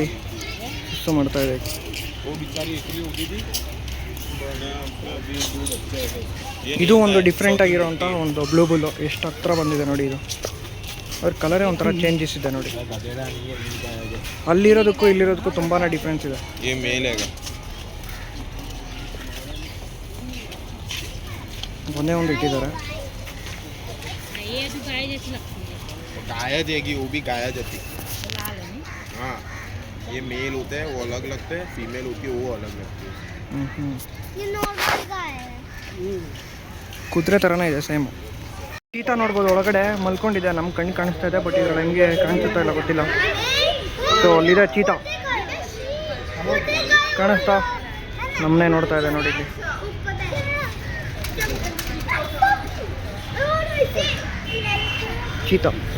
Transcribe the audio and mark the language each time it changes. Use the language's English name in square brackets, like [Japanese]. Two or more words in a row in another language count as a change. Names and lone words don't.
[Kannada] ಇಷ್ಟು ಮಾಡ್ತಾ ಇದೆ. ಇದು ಒಂದು ಡಿಫ್ರೆಂಟ್ ಆಗಿರೋಂಥ ಒಂದು ಬ್ಲೂ ಬುಲ್ಲು. ಎಷ್ಟು ಹತ್ರ ಬಂದಿದೆ ನೋಡಿ. ಇದು ಅದ್ರ ಕಲರೇ ಒಂಥರ ಚೇಂಜಸ್ ಇದೆ ನೋಡಿ. ಅಲ್ಲಿರೋದಕ್ಕೂ ಇಲ್ಲಿರೋದಕ್ಕೂ ತುಂಬಾ ಡಿಫ್ರೆನ್ಸ್ ಇದೆ. ಒಂದೇ ಒಂದು ಇಟ್ಟಿದ್ದಾರೆ. [Hindi] गाय देगी, वो भी गाय जाती। हाँ, ये मेल होते हैं वो अलग लगते हैं, फीमेल होती है वो अलग लगती है। ये नॉर्मल गाय है, [Kannada] ಕುದುರೆ ಥರನೇ ಇದೆ ಸೇಮ್. ಚೀತಾ ನೋಡ್ಬೋದು, ಒಳಗಡೆ ಮಲ್ಕೊಂಡಿದೆ. ನಮ್ಮ ಕಣ್ಣು ಕಾಣಿಸ್ತಾ ಇದೆ, ಬಟ್ ಇದ್ರಲ್ಲಿ ಹೆಂಗೆ ಕಾಣಿಸುತ್ತಾ ಇಲ್ಲ ಗೊತ್ತಿಲ್ಲ. ಸೊ ಅಲ್ಲಿದೆ ಚೀತಾ, ಕಾಣಿಸ್ತಾ ನಮ್ಮನ್ನೇ ನೋಡ್ತಾ ಇದೆ ನೋಡಿ ಇಲ್ಲಿ. ಚೀತಾ.